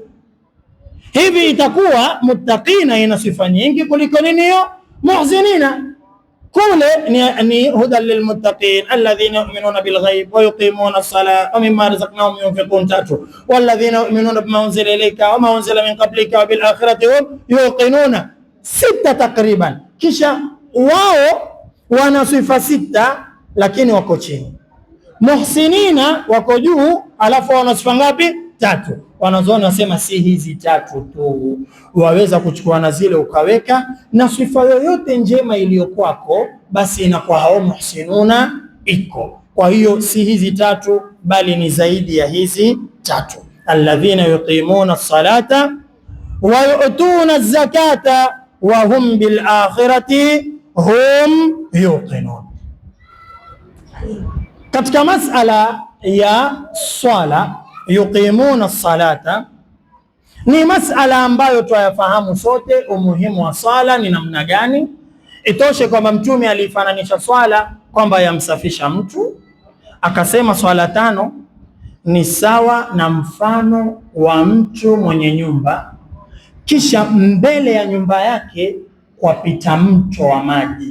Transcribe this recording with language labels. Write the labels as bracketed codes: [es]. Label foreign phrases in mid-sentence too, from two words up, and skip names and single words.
[sw] Hivi itakuwa muttaqina ina sifa nyingi kuliko nini hiyo muhsinina. Kule ni [ar] هدى للمتقين الذين يؤمنون بالغيب ويقيمون الصلاة ومما رزقناهم ينفقون 3 والذين يؤمنون بما أنزل إليك وما أنزل من قبلك وبالآخرة هم يوقنون 6 takriban. [sw] Kisha wao wana sifa 6 lakini wako chini. Muhsinina wako juu, alafu wana sifa ngapi? 3. Wanazoona wasema si hizi 3 tu, waweza kuchukua na zile ukaweka, na sifa yoyote njema iliyokwako basi inakuwa hao muhsinuna iko. Kwa hiyo si hizi 3 bali ni zaidi ya hizi 3. [ar] الذين يقيمون الصلاة ويؤتون الزكاة وهم بالآخرة هم يوقنون. [sw] Katika masala ya swala, [ar] يقيمون الصلاة [sw] ni masala ambayo twayafahamu sote umuhimu wa swala ni namna gani. Itoshe kwamba Mtume alifananisha swala kwamba yamsafisha mtu, akasema swala 5 ni sawa na mfano wa mtu mwenye nyumba, kisha mbele ya nyumba yake kwapita mto wa maji.